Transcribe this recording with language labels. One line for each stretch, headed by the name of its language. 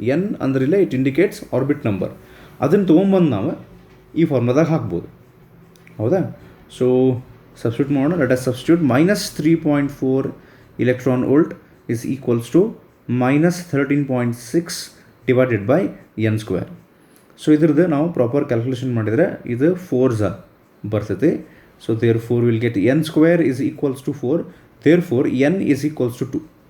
English: n
Kannada: ಅಂದ್ರೆ ಇಲ್ಲೇ
English: it indicates orbit number.
Kannada: ಅದನ್ನು ತೊಗೊಂಬಂದು ನಾವು ಈ ಫಾರ್ಮುಲಾದಾಗ ಹಾಕ್ಬೋದು. ಹೌದಾ? ಸೊ ಸಬ್ಸ್ಟಿಟ್ಯೂಟ್ ಮಾಡೋಣ.
English: Let us substitute minus 3.4 electron volt is equals to minus 13.6 divided by n square.
Kannada: So ಇದ್ರದ್ದು ನಾವು ಪ್ರಾಪರ್ ಕ್ಯಾಲ್ಕುಲೇಷನ್ ಮಾಡಿದರೆ ಇದು 4s ಬರ್ತೈತೆ.
English: So therefore we'll get n square is equals to 4. Therefore n is equals to 2.